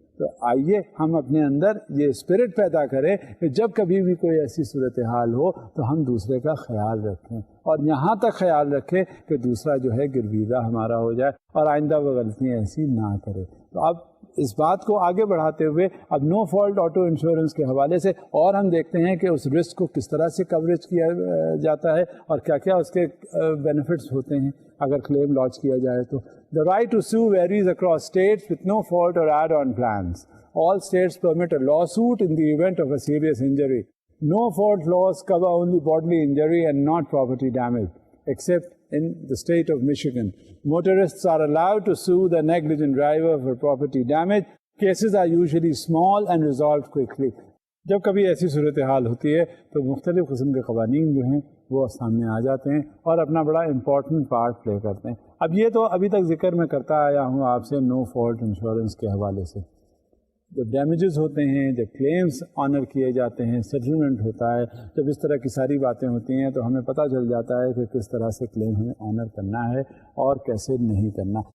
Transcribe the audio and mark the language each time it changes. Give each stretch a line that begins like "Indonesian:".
Urdu: تو آئیے ہم اپنے اندر یہ اسپرٹ پیدا کریں کہ جب کبھی بھی کوئی ایسی صورتحال ہو تو ہم دوسرے کا خیال رکھیں، اور یہاں تک خیال رکھیں کہ دوسرا جو ہے گرویدہ ہمارا ہو جائے اور آئندہ وہ غلطیاں ایسی نہ کرے. تو اب اس بات کو آگے بڑھاتے ہوئے اب نو فالٹ آٹو انشورنس کے حوالے سے اور ہم دیکھتے ہیں کہ اس رسک کو کس طرح سے کوریج کیا جاتا ہے اور کیا کیا اس کے بینیفٹس ہوتے ہیں اگر کلیم لانچ کیا جائے تو.
English: The right to sue varies across states with no fault or add-on plans. All states permit a lawsuit in the event of a serious injury. No fault laws cover only bodily injury and not property damage, except in the state of Michigan. Motorists are allowed to sue the negligent driver for property damage Cases are usually small and resolved quickly.
Urdu: جب کبھی ایسی صورتحال ہوتی ہے تو مختلف قسم کے قوانین جو ہیں وہ سامنے آ جاتے ہیں اور اپنا بڑا امپورٹنٹ پارٹ پلے کرتے ہیں. اب یہ تو ابھی تک ذکر میں کرتا آیا ہوں آپ سے نو فالٹ انشورنس کے حوالے سے. جب ڈیمیجز ہوتے ہیں، جب کلیمز آنر کیے جاتے ہیں، سیٹلمنٹ ہوتا ہے، جب اس طرح کی ساری باتیں ہوتی ہیں تو ہمیں پتہ چل جاتا ہے کہ کس طرح سے کلیم ہمیں آنر کرنا ہے اور کیسے نہیں کرنا.